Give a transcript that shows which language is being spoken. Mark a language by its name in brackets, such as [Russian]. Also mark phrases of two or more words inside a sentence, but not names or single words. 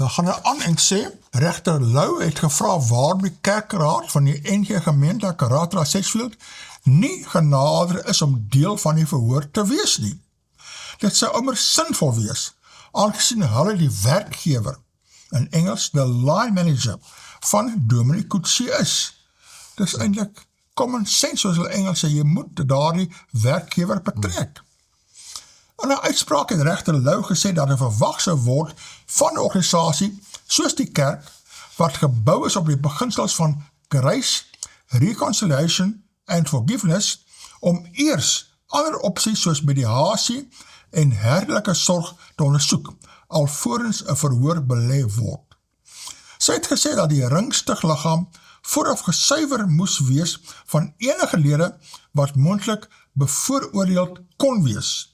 [Afrikaans] Dan gaan hy aan en sê, regter Lou het gevra waarom die kerkraad van die NG gemeente Karatra Sedgefield nie genader is om deel van die verhoor te wees nie. Dit sou immers sinvol wees, aangesien hulle die werkgewer, in Engels [English] the line manager, [Afrikaans] van Dominee Coetzee is. Dis eintlik [English] common sense, [Afrikaans] soos hulle Engels sê, jy moet daardie werkgewer betrek. In 'n uitspraak het regter Lou gesê dat verwag sou word van 'n organisasie soos die kerk, wat gebou is op die beginsels van [English] grace, reconciliation and forgiveness, [Afrikaans] om eers ander opsies soos mediasie en herderlike sorg te ondersoek, alvorens 'n verhoor belê word. Sy het gesê dat die ringstugliggaam vooraf gesuiwer moes wees van enige lede wat moontlik bevooroordeeld kon wees.